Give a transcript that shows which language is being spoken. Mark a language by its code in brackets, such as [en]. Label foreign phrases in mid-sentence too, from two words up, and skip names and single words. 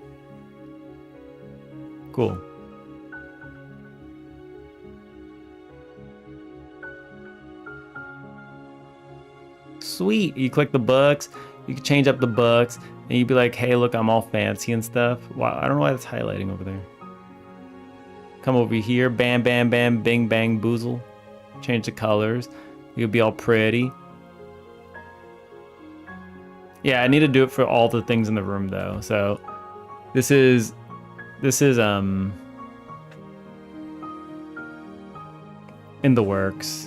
[en] Cool. Sweet. You click the books. You can change up the books, and you'd be like, "Hey, look, I'm all fancy and stuff." Wow, I don't know why it's highlighting over there. Come over here, bam, bam, bam, bing, bang, boozle. Change the colors. You'll be all pretty. Yeah, I need to do it for all the things in the room though. So this is in the works.